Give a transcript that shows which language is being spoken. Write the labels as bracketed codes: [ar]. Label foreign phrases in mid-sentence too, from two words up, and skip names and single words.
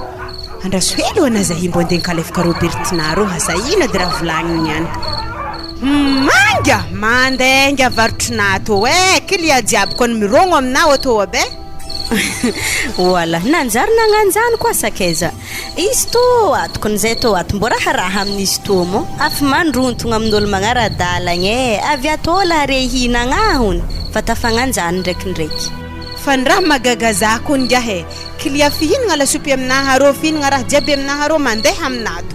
[mg] Andraso helo ana za himbo andeha kalefaka Robertina rô hasa ina de raha volagniny any. Manga mandenga varotronah to kilia jiaby kony mirogno aminao ato abe. Wala nanjary nagnanjany koa sakeza. Izy to atokon'izay to ato mbo raha amin'izy to mo afy mandrontogna amin'olo magnaradalagna avy ato la rehinagna hony fa tafagnanjany ndraikindraiky. Fa ny raha magagaza ko ngiahe kilia fihinagna lasopy aminaha rô fihinagna raha jiaby aminaha rô mandeha aminah to.